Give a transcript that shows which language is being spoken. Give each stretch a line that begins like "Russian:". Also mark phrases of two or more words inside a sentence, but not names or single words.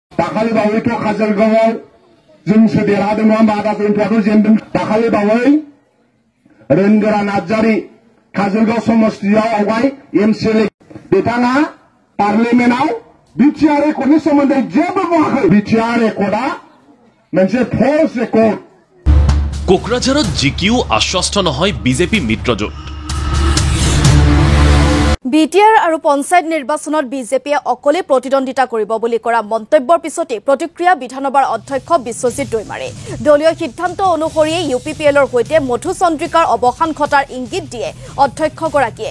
Bodo: दाखालि बावैथ' काजलगावआव जोंसो देरहादों नङा होमबा दाजोंथ' जेनदों दाखालि बावै रोनगोरा नार्जारि काजलगाव समस्तियाव आवगाय एमसिएलए बिथाङा पार्लियामेन्टआव बिटिआर रेकर्डनि सोमोन्दै जेबो बुङाखै। बिटिआर रेकर्डआ मोनसे
English: false record.
Assamese: কোকৰাঝাৰত জিকিও আশ্বস্ত নহয় বিজেপি মিত্ৰজোঁট। বিটিআৰ আৰু পঞ্চায়ত নিৰ্বাচনত বিজেপিয়ে অকলে প্ৰতিদ্বন্দ্বিতা কৰিব বুলি কৰা মন্তব্যৰ পিছতে প্ৰতিক্ৰিয়া বিধানসভাৰ অধ্যক্ষ বিশ্বজিৎ দৈমাৰে দলীয় সিদ্ধান্ত অনুসৰি ইউপিপিএলৰ সৈতে মধুচন্দ্ৰিকাৰ অৱসান ঘটাৰ ইংগিত দিয়ে অধ্যক্ষগৰাকীয়ে।